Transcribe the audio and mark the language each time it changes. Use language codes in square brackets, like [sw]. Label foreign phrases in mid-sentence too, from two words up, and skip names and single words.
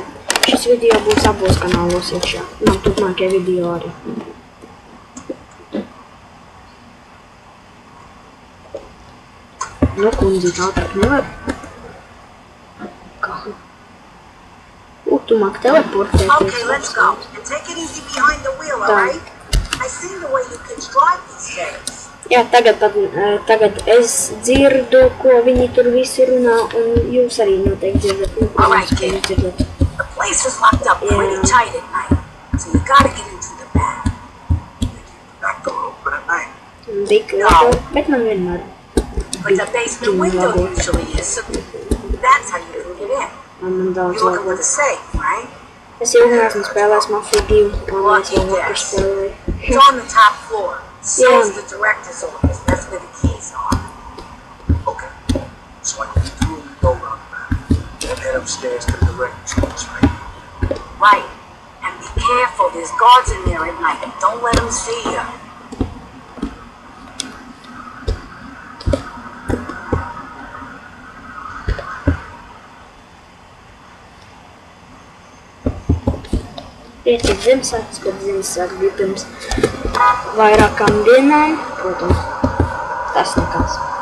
[lv] Šis video būs abos kanālos iekšā. Man turpmākie video arī. Nu, kundzi, ātrāk nevar. Kā? Tu māk teleportēties. [en] Okay, let's go. And take it easy behind the wheel, alright? I seen the way you kids drive these days. [lv] Jā, tagad es dzirdu, ko viņi tur visi runā, un jūs arī noteikti dzirdat. [en] Alright, kid. The place is locked up pretty tight at night, so you gotta get into the back. Back door open at night? [lv] No. Bet man vienmēr. [en] But the basement window usually is, so that's how you can get in. You're looking for the safe, right? [lv] Es jau neesmu spēlējis Mafia 2, un es jau vakar spēlēju. [en] It's on the top floor. So's the director's office. That's where the keys are. Okay. So I can get through the door around the back. Then head upstairs to the director's office, right? Right. And be careful. There's guards in there at night. Don't let them see you. [lv] Priecīgs Ziemassvētkus, kad Ziemassvētki bija pirms vairākām dienām, protams, tas nekas.